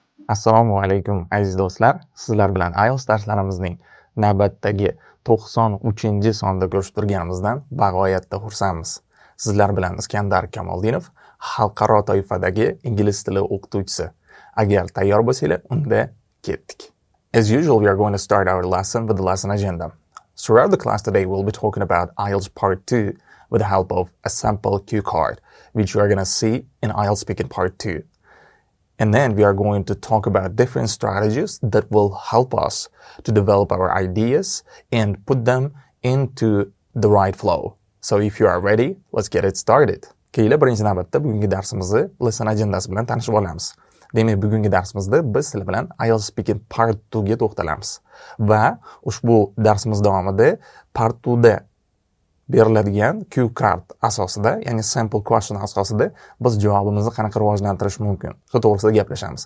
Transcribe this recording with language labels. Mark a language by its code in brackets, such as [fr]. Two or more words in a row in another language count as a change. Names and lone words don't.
[uz] Assalomu alaykum aziz do'stlar. Sizlar bilan IELTS darslarimizning navbatdagi 93-sonda ko'rishib turganimizdan bag'oyatda xursandmiz. Sizlar bilan Iskandar Kamoldinov, xalqaro toifadagi ingliz tili o'qituvchisi. Agar tayyor bo'lsanglar, unda ketdik. [en] As usual, we are going to start our lesson with the lesson agenda. Throughout the class today, we'll be talking about IELTS Part 2 with the help of a sample cue card, which you are going to see in IELTS Speaking Part 2. And then we are going to talk about different strategies that will help us to develop our ideas and put them into the right flow. So if you are ready, let's get it started. [uz] Keyin birinchi navbatda bugungi darsimizni [en] lesson agendasi [uz] bilan tanishib olamiz. Demak, bugungi darsimizda biz sizlar bilan IELTS Speaking Part 2 ga to'xtalamiz. Va ushbu darsimiz davomida Part 2 da beriladigan [en] cue card [uz] asosida, ya'ni [en] sample question [uz] asosida biz javobimizni qanaqa rivojlantirish mumkin, shu to'g'risida gaplashamiz.